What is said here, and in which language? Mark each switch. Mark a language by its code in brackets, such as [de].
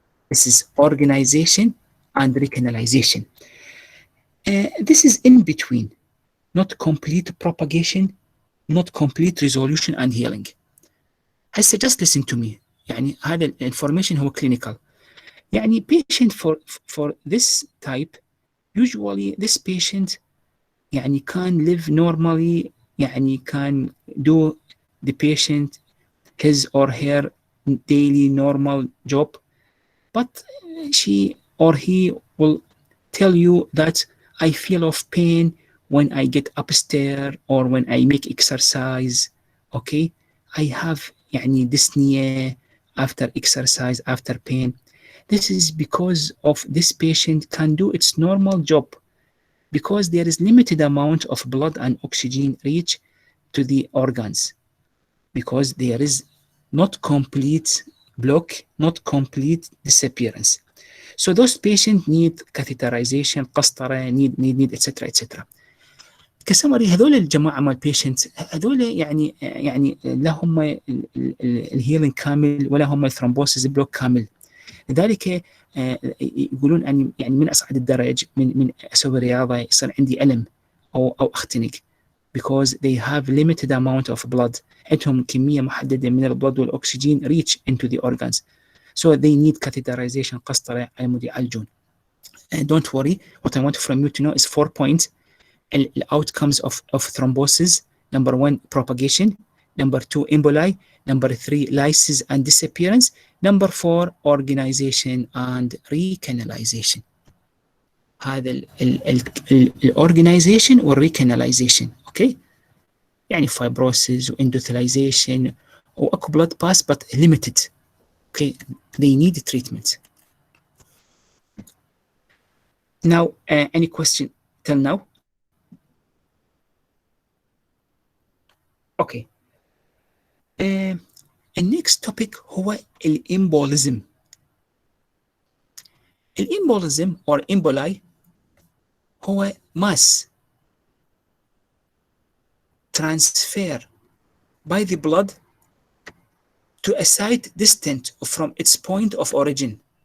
[en] This is organization and recanalization. This is in between, not complete propagation, not complete resolution and healing. هسه just listen to me. [ar] يعني هذا الانفورميشن هو clinical. [en] يعني patient for this type, usually this patient يعني can live normally, يعني can do the patient his or her daily normal job, but she or he will tell you that I feel of pain when I get upstairs or when I make exercise. Okay, I have يعني dyspnea after exercise, after pain. This is because of this patient can do its normal job, because there is limited amount of blood and oxygen reach to the organs, because there is not complete block, not complete disappearance. So those patients need catheterization, قسطرة, need etc etc. [ar] كسمري هذول الجماعة مال patients هذول يعني لا هم الهيلينج كامل ولا هم الثرومبوسيس بلوك كامل. لذلك يقولون أن يعني من أصعد الدرج من أسوي رياضة يصير عندي ألم أو أختنق [en] because they have limited amount of blood. [ar] عندهم كمية محددة من البلد والأكسجين [en] reach into the organs. So they need catheterization قسطرة [ar] على مود يعالجون. [en] And don't worry, what I want from you to know is 4 points. The outcomes of thrombosis. Number 1, propagation. Number 2, emboli. Number 3, lysis and disappearance. Number 4, organization and recanalization. هذا الاورجنايزيشن والريكاناليزيشن. Okay, يعني fibrosis واندوثيلايزيشن واكو blood pass but limited. Okay, they need treatment. Now, any question till now? Okay. النكست topic هو الامبوليزم. الامبوليزم or emboli هو mass transfer by the blood to a site distant from its point of origin.